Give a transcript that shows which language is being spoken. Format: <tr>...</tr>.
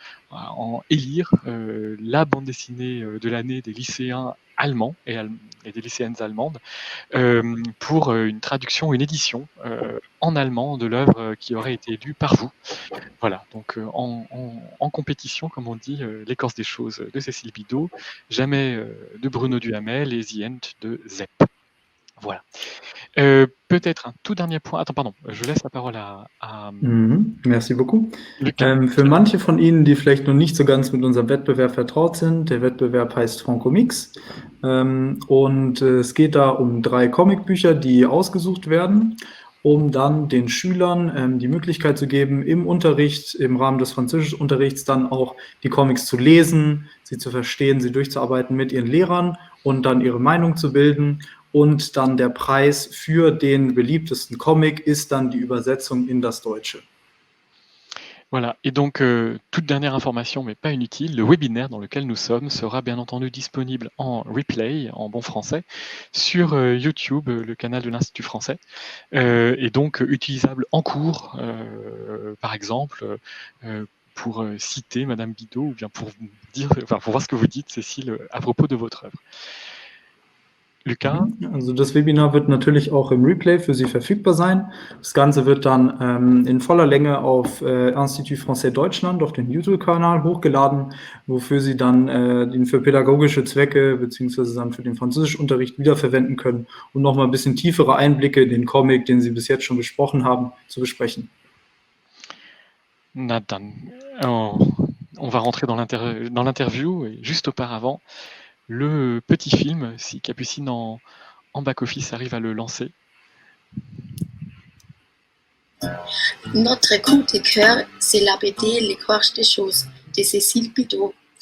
<fr>en élire la bande dessinée de l'année des lycéens allemands et des lycéennes allemandes pour une traduction, une édition en allemand de l'œuvre qui aurait été élue par vous. Voilà, donc en compétition, comme on dit, l'écorce des choses de Cécile Bidot, jamais de Bruno Duhamel et The End de Zepp. Voilà. Peut-être un tout dernier point. Attends, pardon, je laisse la parole à Merci beaucoup. Lucas.</fr> <de>Für manche von Ihnen, die vielleicht noch nicht so ganz mit unserem Wettbewerb vertraut sind, der Wettbewerb heißt Francomix. Und es geht da um 3 Comicbücher, die ausgesucht werden, um dann den Schülern die Möglichkeit zu geben, im Unterricht, im Rahmen des Französischunterrichts dann auch die Comics zu lesen, sie zu verstehen, sie durchzuarbeiten mit ihren Lehrern und dann ihre Meinung zu bilden. Und dann der Preis für den beliebtesten Comic ist dann die Übersetzung in das Deutsche.</de> <fr>Voilà, et donc toute dernière information, mais pas inutile, le webinaire dans lequel nous sommes sera bien entendu disponible en replay, en bon français, sur YouTube, le canal de l'Institut français, et donc utilisable en cours, par exemple, pour citer Madame Bidot, ou bien pour voir ce que vous dites, Cécile, à propos de votre œuvre. Lucas?</fr> <de>Also das Webinar wird natürlich auch im Replay für Sie verfügbar sein. Das Ganze wird dann in voller Länge auf Institut Français Deutschland, auf den YouTube-Kanal hochgeladen, wofür Sie dann den für pädagogische Zwecke beziehungsweise dann für den Französischunterricht wiederverwenden können, um nochmal ein bisschen tiefere Einblicke in den Comic, den Sie bis jetzt schon besprochen haben, zu besprechen. Na dann,</de> <fr>on va rentrer dans l'interview, et juste auparavant, le petit film, si Capucine en back-office arrive à le lancer. Notre coup de cœur, c'est la BD Les Courges des choses de Cécile Bidot.</fr>